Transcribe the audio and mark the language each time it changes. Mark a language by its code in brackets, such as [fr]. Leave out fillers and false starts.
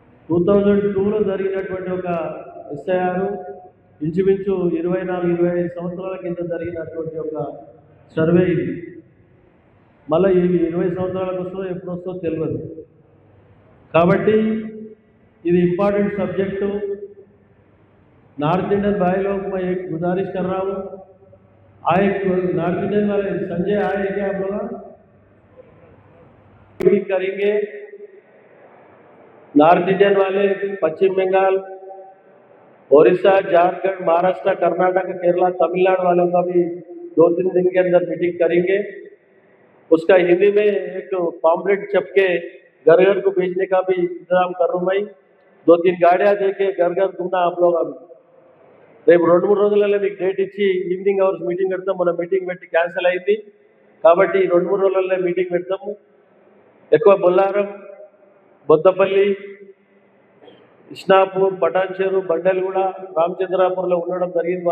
[te] 2002లో జరిగినటువంటి ఒక SIR ఇంచుమించు 24-25 సంవత్సరాల కింద జరిగినటువంటి ఒక సర్వే ఇది. మళ్ళీ ఇది 20 సంవత్సరాలకు వస్తుందో ఎప్పుడు వస్తుందో తెలియదు. కాబట్టి ఇది [en] Important subject. [hi] नॉर्थ इंडियन भाई लोग मैं एक गुजारिश कर रहा हूँ, आए नॉर्थ इंडियन वाले संजय आए क्या आप लोग मीटिंग करेंगे. नॉर्थ इंडियन वाले पश्चिम बंगाल, ओडिशा, झारखंड, महाराष्ट्र, कर्नाटक, केरला, तमिलनाडु वालों का भी 2-3 दिन के अंदर मीटिंग करेंगे. उसका हिंदी में एक पॉम्पलेट छपके घर घर को भेजने का भी इंतजाम कर रहा हूँ मैं. 2-3 गाड़ियाँ देके घर घर घूमना आप लोग. अभी [te] రేపు 2-3 రోజులలో మీకు డేట్ ఇచ్చి ఈవినింగ్ అవర్స్ మీటింగ్ పెడతాం. మన మీటింగ్ పెట్టి క్యాన్సిల్ అయింది కాబట్టి 2-3 రోజులలో మీటింగ్ పెడతాము. ఎక్కువ బొల్లారం, బొద్దపల్లి, ఇస్నాపూర్, పటాన్చేరు, బండల్గూడ, రామచంద్రాపూర్లో ఉండడం జరిగింది.